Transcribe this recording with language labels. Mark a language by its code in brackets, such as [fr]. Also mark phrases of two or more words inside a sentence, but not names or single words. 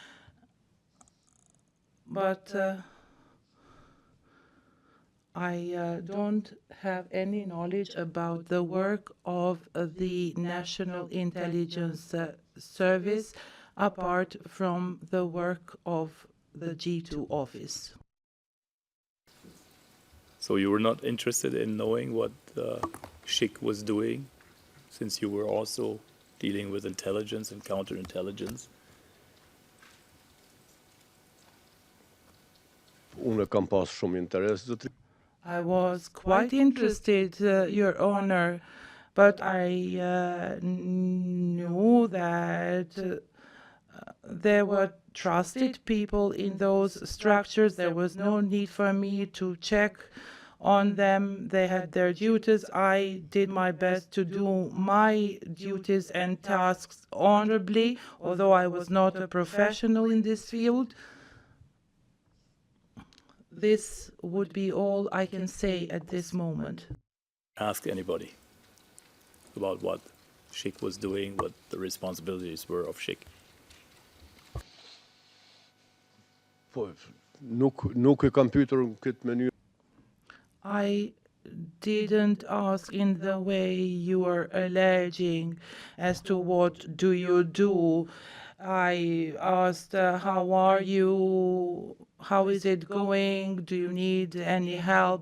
[en] But I don't have any knowledge about the work of the National Intelligence Service apart from the work of the G2 office. So you were not interested in knowing what SHIK was doing since you were also dealing with intelligence and counterintelligence? [sq] Unë kam pas shumë interes, zotëri. [en] I was quite interested, Your Honor, but I knew that there were trusted people in those structures. There was no need for me to check on them. They had their duties. I did my best to do my duties and tasks honorably, although I was not a professional in this field. This would be all I can say at this moment. Ask anybody about what SHIC was doing, what the responsibilities were of SHIC. [sq] Po, nuk e kam pyetur në këtë mënyrë. [en] I didn't ask in the way you are alleging as to what do you do. I asked, how are you? How is it going? Do you need any help?